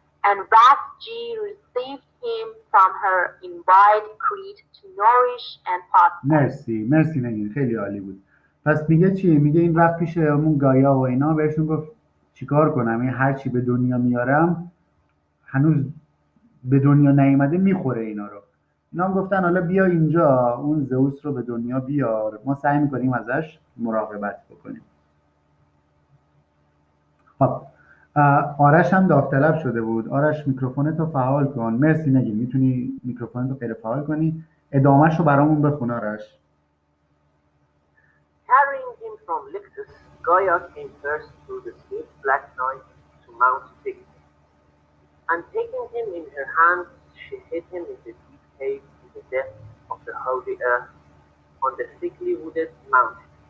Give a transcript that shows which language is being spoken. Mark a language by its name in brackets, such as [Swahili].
[English] And wrath G received him from her in wide Crete to nourish and foster. [Persian] مرسی نگین، خیلی عالی بود. پس میگه چی؟ میگه این رفت پیش همون گایا و اینا، بهشون گفت چیکار کنم؟ این هر چی به دنیا میارم هنوز به دنیا نیومده میخوره اینا رو. اینا هم گفتن حالا بیا اینجا اون زئوس رو به دنیا بیار، ما سعی میکنیم ازش مراقبت بکنیم. خب آرش هم داوطلب شده بود. آرش میکروفونتو فعال کن. مرسی نگین، میتونی میکروفونتو غیر فعال کنی. ادامهش رو برامون بخون آرش. [English] Carrying him from Lictus, Gaia came first through the swift black night to Mount Styx, and taking him in her hands, she hid him in the deep cave in the depths of the holy earth on the thickly wooded mountain.